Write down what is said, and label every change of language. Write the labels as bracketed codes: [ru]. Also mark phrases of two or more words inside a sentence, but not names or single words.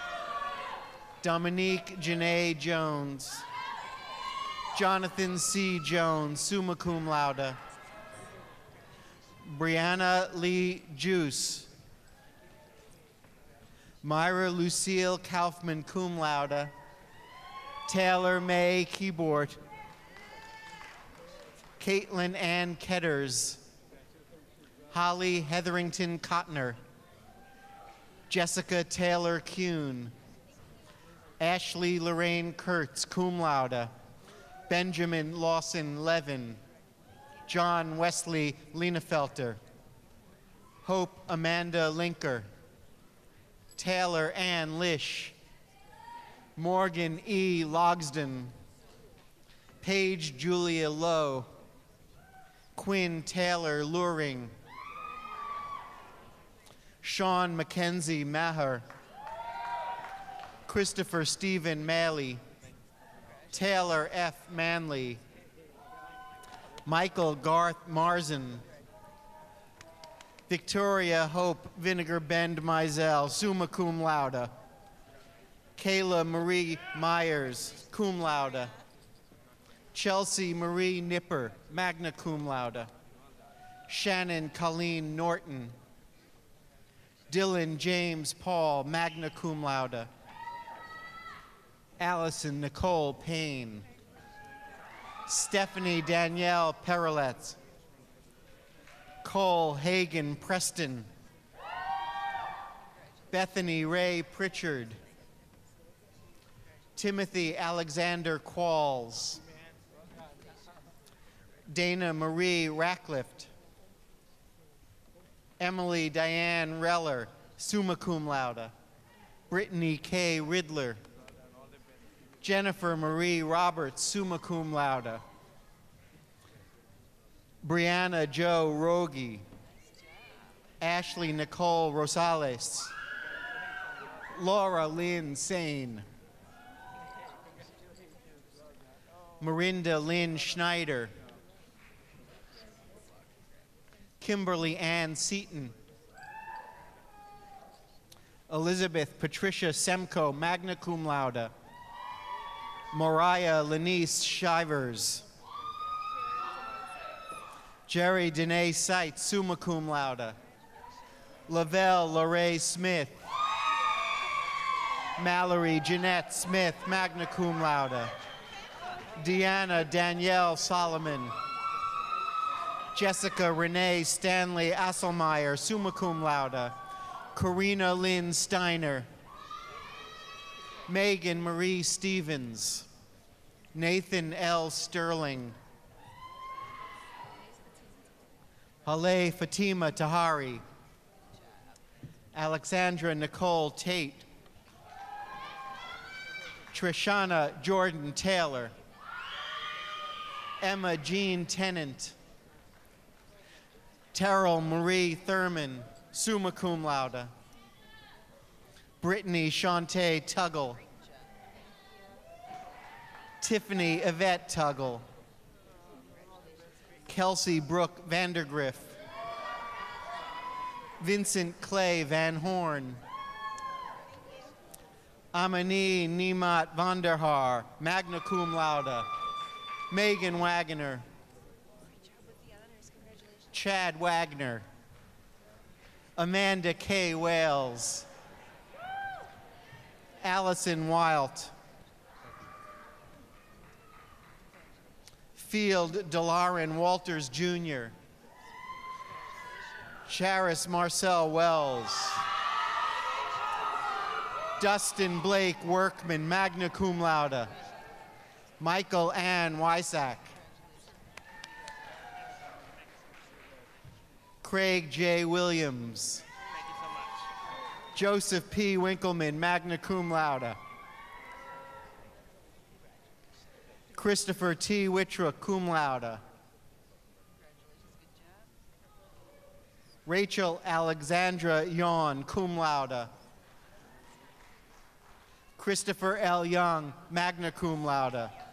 [en] Dominique Janae Jones. Jonathan C. Jones, [la] summa cum laude. [en] Brianna Lee Juice. Myra Lucille Kaufman, [la] cum laude. [en] Taylor May, keyboard. Caitlin Ann Ketters. Holly Hetherington Cotner. Jessica Taylor Kuhn. Ashley Lorraine Kurtz, [la] cum laude. [en] Benjamin Lawson Levin. John Wesley Lienefelter. Hope Amanda Linker. Taylor Ann Lish. Morgan E. Logsden. Paige Julia Lowe. Quinn Taylor Luring. Sean Mackenzie Maher. Christopher Stephen Malley. Taylor F. Manley. Michael Garth Marzin. Victoria Hope Vinegar Bend Mizell, [la] summa cum laude. [en] Kayla Marie Myers, [la] cum laude. [en] Chelsea Marie Nipper, [la] magna cum laude. [en] Shannon Colleen Norton. Dylan James Paul, [la] magna cum laude. [en] Allison Nicole Payne. Stephanie Danielle Pereletz. Cole Hagan Preston. Bethany Ray Pritchard. Timothy Alexander Qualls. Dana Marie Racklift. Emily Diane Reller, [la] summa cum laude. [en] Brittany K. Riddler. Jennifer Marie Roberts, [la] summa cum laude. [en] Brianna Jo Rogi. Ashley Nicole Rosales. Laura Lynn Sane. Marinda Lynn Schneider. Kimberly Ann Seaton. Elizabeth Patricia Semko, [la] magna cum laude. [en] Mariah Lenice Shivers. Jerry Dene Seitz, [la] summa cum laude. [en] Lavelle Lorraine Smith. Mallory Jeanette Smith, [la] magna cum laude. [en] Deanna Danielle Solomon. Jessica Renee Stanley Asselmeyer, [la] summa cum laude. [en] Karina Lynn Steiner. Megan Marie Stevens. Nathan L. Sterling. Haleh Fatima Tahari. Alexandra Nicole Tate. Trishana Jordan Taylor. Emma Jean Tennant. Terrell Marie Thurman, [la] summa cum laude. [en] Brittany Shantae Tuggle. Tiffany Yvette Tuggle. Kelsey Brooke Vandergriff. Vincent Clay Van Horn. Amani Nimat Vanderhaar, [la] magna cum laude. [en] Megan Wagner. Chad Wagner. Amanda K. Wales. Allison Wilt. Field Delaren Walters Jr. Charis Marcel Wells. Dustin Blake Workman, [la] magna cum laude. [en] Michael Ann Wysack. Craig J. Williams. Thank you so much. Joseph P. Winkleman, [la] magna cum laude. [en] Christopher T. Wittrock, [la] cum laude. [en] Rachel Alexandra Yawn, [la] cum laude. [en] Christopher L. Young, [la] magna cum laude.